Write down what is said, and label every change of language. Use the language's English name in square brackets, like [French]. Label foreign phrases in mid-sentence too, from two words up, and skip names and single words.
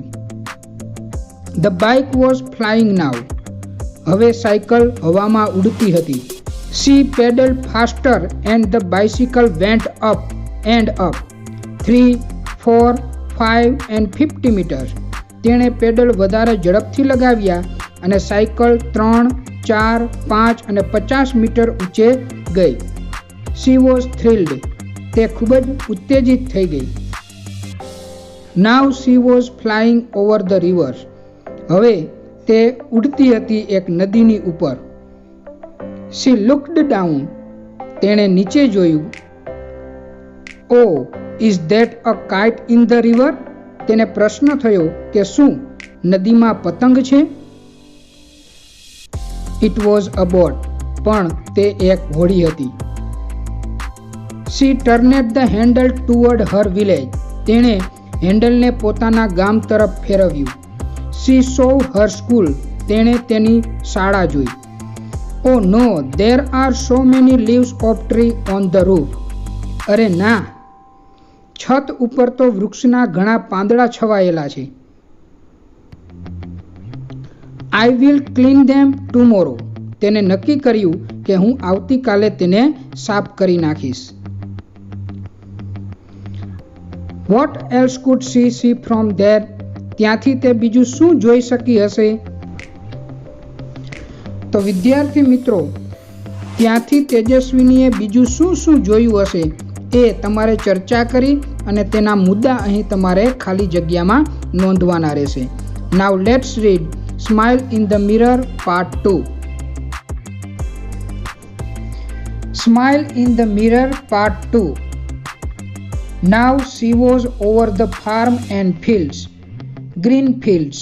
[English] The bike was flying now. [Gujarati] હવે સાયકલ હવામાં ઉડતી હતી. [English] She pedaled faster and the bicycle went up and up. 3, 4, 5 and 50 meters. [Gujarati] તેણે પેડલ વધારે ઝડપથી લગાવ્યા અને સાયકલ 3, 4, 5 અને 50 મીટર ઊંચે ગઈ. [English] She was thrilled. [Gujarati] તે ખૂબ જ ઉત્તેજિત થઈ ગઈ. [English] Now she was flying over the river. [Gujarati] હવે તે ઉડતી હતી એક નદીની ઉપર. [English] She looked down. [Gujarati] તેણે નીચે જોયું. [English] Oh, is that a kite in the river? [Gujarati] તેને પ્રશ્ન થયો કે શું નદીમાં પતંગ છે? [English] It was a boat. [Gujarati] પણ તે એક હોડી હતી. [English] She turned the handle toward her village. [Gujarati] તેણે હેન્ડલને પોતાના ગામ તરફ ફેરવ્યું. [English] She saw her school. [Gujarati] તેણે તેની શાળા જોઈ. [English] Oh no, there are so many leaves of tree on the roof. [Gujarati] અરે ના, છત ઉપર તો વૃક્ષના ઘણા પાંદડા છવાયેલા છે. [English] I will clean them tomorrow. [Gujarati] તેને નક્કી કર્યું કે હું આવતીકાલે તેને સાફ કરી નાખીશ. [English] What else could she see from there? [Gujarati] ત્યાંથી તે બીજું શું જોઈ શકી હશે? તો વિદ્યાર્થી મિત્રો, ત્યાંથી તેજસ્વીનીએ બીજું શું શું જોયું હશે એ તમારે ચર્ચા કરી અને તેના મુદ્દા અહીં તમારે ખાલી જગ્યામાં નોંધવાના રહેશે. [English] Now let's read Smile in the Mirror Part 2. Smile in the Mirror Part 2. Now she was over the farm and fields, green fields.